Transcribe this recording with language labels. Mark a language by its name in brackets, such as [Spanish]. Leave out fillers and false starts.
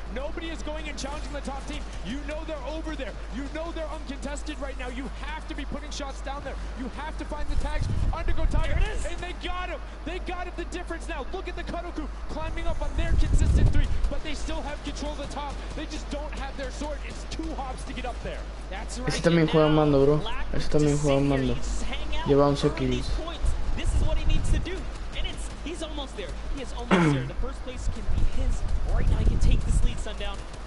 [English] Nobody is going and challenging the top team. You know they're over there. You know they're uncontested right now. You have to be putting shots down there. You have to find the tags under Gotaga. And they got him. They got him the difference now. Look at the Cuddle Crew climbing up on their consistent 3, but they still have control of the top. They just don't have their sword. It's 2 hops to get up there. That's right. [Spanish] Ese también juega en mando, bro. Ese también juega en mando. Lleva 11 kills. [English] This is what he needs to do. He's almost there. He is almost there. The first place can be his. Right now he can take this lead, Sundown.